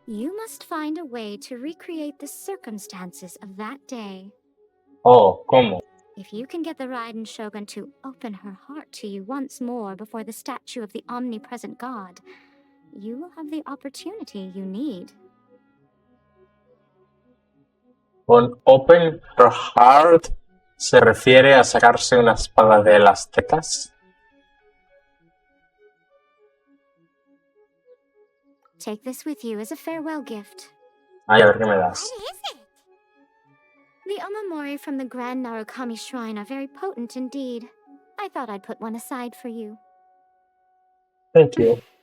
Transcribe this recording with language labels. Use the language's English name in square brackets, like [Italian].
[English] You must find a way to recreate the circumstances of that day. [Spanish] Oh, ¿cómo? [English] If you can get the Raiden Shogun to open her heart to you once more before the statue of the omnipresent god, you will have the opportunity you need. [Spanish] Con [English] open her heart [Spanish] se refiere a sacarse una espada de las tetas. [English] Take this with you as a farewell gift. [Spanish] Ay, a ver qué me das. [English] What is it? The Omamori from the Grand Narukami Shrine are very potent indeed. I thought I'd put one aside for you. Thank you.